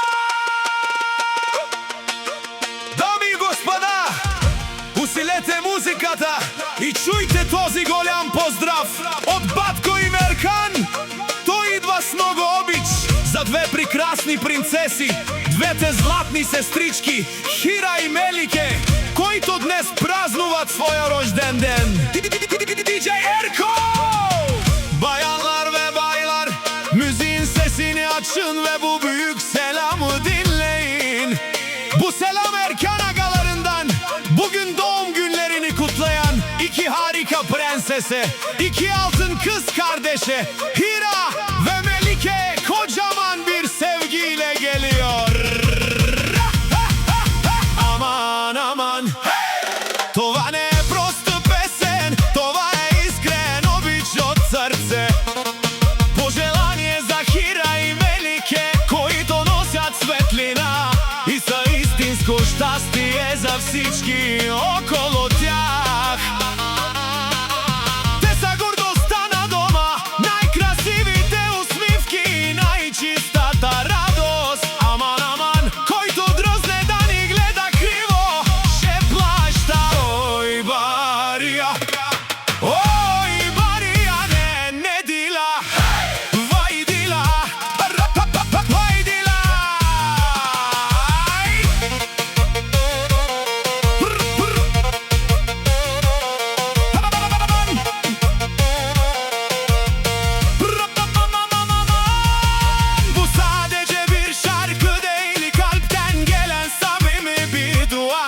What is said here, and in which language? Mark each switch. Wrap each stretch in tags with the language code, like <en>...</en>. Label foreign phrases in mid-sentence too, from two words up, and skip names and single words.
<bg>Дами и господа, усилете музиката и чуйте този голям поздрав от батко им Ерхан. Той идва с много обич за две прекрасни принцеси, двете златни сестрички Хира и Мелике, които днес празнуват своя рожден ден. DJ Erko!</bg> <tr>Bayanlar ve baylar, müziğin sesini açın ve bu büyük selamı dinleyin. Bu selam Erkan agalarından, bugün doğum günlerini kutlayan iki harika prensese, iki altın kız kardeşe Hira ve Melike kocaman bir sevgiyle geliyor. Aman aman,</tr> <bg>това не е просто песен, това е искрен обич от сърце. Пожелание за Хира и Мелике, които носят светлина и са истинско щастие за всички около тях. Те са гордостта на дома, най-красивите усмивки и най-чистата радост.</bg> <tr>Aman, aman,</tr> <bg>който дръзне да ни гледа криво, ще плаща. Ой, Бария, ой, Бария, не дила, вай дила, вай дила.</bg> <tr>Bu sadece bir şarkı değil, kalpten gelen samimi bir dua.</tr>